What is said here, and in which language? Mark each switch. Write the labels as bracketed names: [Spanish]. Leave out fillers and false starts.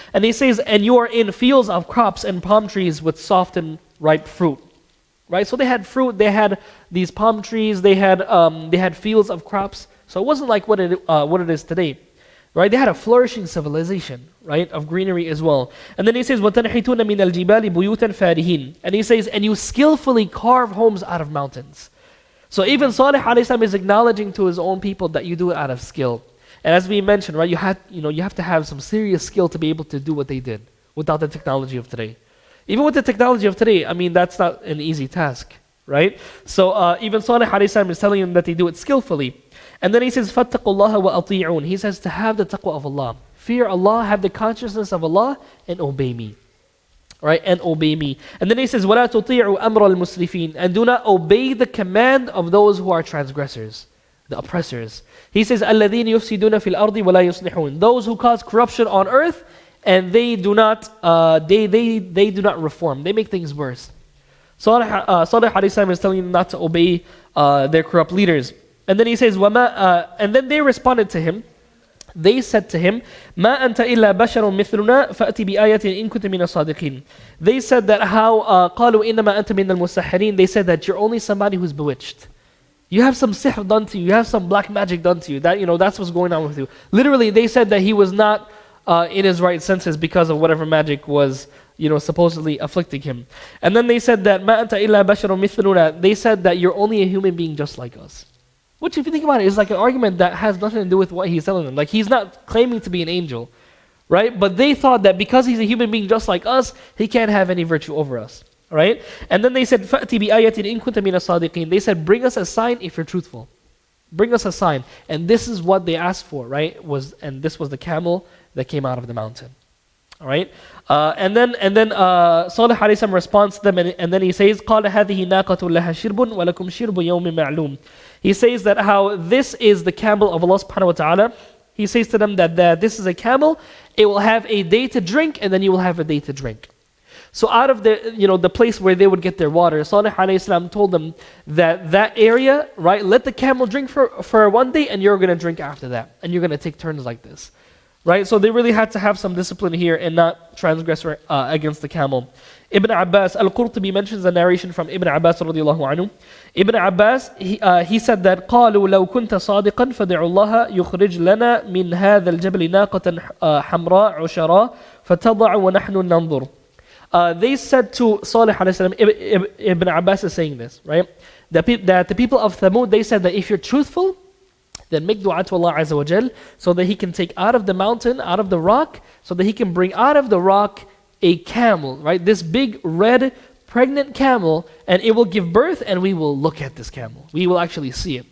[English] And he says, and you are in fields of crops and palm trees with soft and ripe fruit. Right? So they had fruit, they had these palm trees, they had fields of crops. So it wasn't like what it is today. Right? They had a flourishing civilization, right, of greenery as well. And then he says, [Arabic] وَتَنْحِتُونَ مِنَ الْجِبَالِ بُيُوتًا فَارِهِينَ. [English] And he says, and you skillfully carve homes out of mountains. So even Salih alayhi salam is acknowledging to his own people that you do it out of skill. And as we mentioned, right, you have to have some serious skill to be able to do what they did without the technology of today. Even with the technology of today, that's not an easy task, right? So even Salih alayhi salam is telling them that they do it skillfully. And then he says, [Arabic] فَاتَّقُوا اللَّهَ وَأَطِيعُونَ. [English] He says to have the taqwa of Allah. Fear Allah, have the consciousness of Allah, and obey me. Right, and obey me. And then he says, [Arabic] وَلَا تُطِيعُوا أَمْرَ الْمُسْرِفِينَ. [English] And do not obey the command of those who are transgressors, the oppressors. He says, [Arabic] الَّذِينَ يُفْسِدُونَ فِي الْأَرْضِ وَلَا يُصْلِحُونَ. [English] Those who cause corruption on earth, and they do not reform. They make things worse. Salih alayhi salam is telling them not to obey their corrupt leaders. And then he says, and then they responded to him. They said to him, [Arabic] مَا أَنْتَ إِلَّا بَشَرٌ مِثْلُنَا فَأْتِ بِآيَةٍ إِن كُنْتَ مِنَ الصَّادِقِينَ. [English] They said that how [Arabic] قَالُوا إِنَّمَا أَنْتَ مِنَ الْمُسَحِّرِينَ. [English] They said that you're only somebody who's bewitched. You have some sihr done to you. You have some black magic done to you. That's what's going on with you. Literally, they said that he was not in his right senses because of whatever magic was supposedly afflicting him. And then they said that [Arabic] مَا أَنْتَ إِلَّا بَشَرٌ مِثْلُنَا. [English] They said that you're only a human being just like us. Which, if you think about it, is like an argument that has nothing to do with what he's telling them. Like, he's not claiming to be an angel, right? But they thought that because he's a human being just like us, he can't have any virtue over us, right? And then they said, [Arabic] فَأْتِ بِآيَةٍ إِن كُنْتَ مِنَ الصَّادِقِينَ. [English] They said, bring us a sign if you're truthful. Bring us a sign. And this is what they asked for, right? And this was the camel that came out of the mountain. All right? And then Salih alayhi salam responds to them, and then he says, [Arabic] قَالَ هَذِهِ نَاقَةٌ لَهَا شِرْبٌ وَلَكُمْ شِرْبُ يَوْمٍ مَعْلُومٍ. [English] He says that how this is the camel of Allah subhanahu wa ta'ala. He says to them that this is a camel, it will have a day to drink, and then you will have a day to drink. So out of the place where they would get their water, Salih alayhi salam told them that area, right, let the camel drink for one day, and you're going to drink after that. And you're going to take turns like this. Right? So they really had to have some discipline here and not transgress against the camel. Ibn Abbas, Al-Qurtubi mentions a narration from Ibn Abbas radiallahu anhu. Ibn Abbas, he said that [Arabic] قالوا لو كنت صادقا فدعوا الله يخرج لنا من هذا الجبل ناقة حمراء عشراء فتضع ونحن ننظر. [English] They said to Salih alayhi salam, Ibn Abbas is saying this, right? That the people of Thamud, they said that if you're truthful, then make dua to Allah Azza wa Jal so that He can take out of the mountain, out of the rock, so that He can bring out of the rock a camel, right? This big red pregnant camel, and it will give birth, and we will look at this camel. We will actually see it.